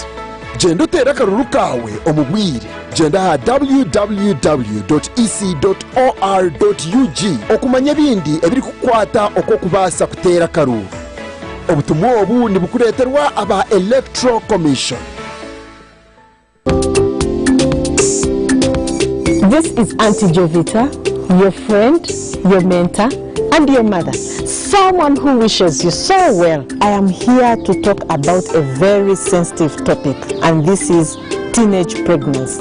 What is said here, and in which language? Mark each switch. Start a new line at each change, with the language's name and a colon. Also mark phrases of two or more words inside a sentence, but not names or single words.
Tooro: Genda utera karuru kawe omubwire. Genda ha www.ec.or.ug okumanya bindi ebiri kukwata oko kubasa kutera karuru. Obutumwa obu ni bukureterwa aba Electoral Commission.
English: This is Auntie Jovita, your friend, your mentor, and your mother. Someone who wishes you so well. I am here to talk about a very sensitive topic, and this is teenage pregnancy.